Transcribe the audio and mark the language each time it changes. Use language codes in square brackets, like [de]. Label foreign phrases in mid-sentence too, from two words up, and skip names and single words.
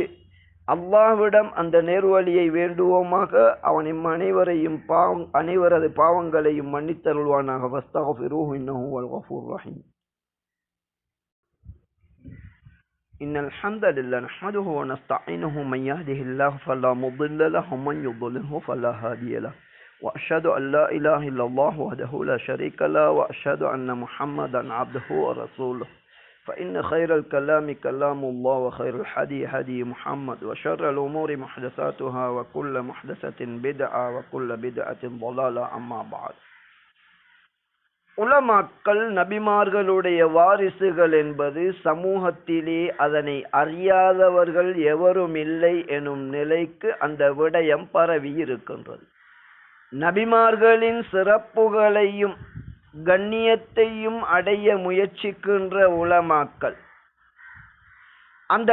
[ta] அல்லாஹ்விடம் அந்த நேர்வழியை வேண்டுவோமாக. அவன் அனைவரையும் அனைவரது பாவங்களையும் மன்னித்தருள்வானாக. [ar] واستغفروه إنه هو الغفور الرحيم. إن الحمد لله نحمده ونستعينه من يهده الله فلا முضل له ومن يضلله فلا هادي له وأشهد أن لا إله إلا الله وحده لا شريك له وأشهد أن محمدا عبده ورسوله فإن خير الكلام كلام الله وخير الحدي هدي محمد وشر الأمور محدثاتها وكل محدثة بدعة وكل بدعة ضلالة. أما بعد. [ta] உலமாக்கள் நபிமார்களுடைய வாரிசுகள் என்பது சமூகத்திலே அதனை அறியாதவர்கள் எவரும் இல்லை எனும் நிலைக்கு அந்த விடயம் பரவி இருக்கின்றது. நபிமார்களின் சிறப்புகளையும் கண்ணியத்தையும் அடைய முயற்சிக்கின்ற உலமாக்கள் அந்த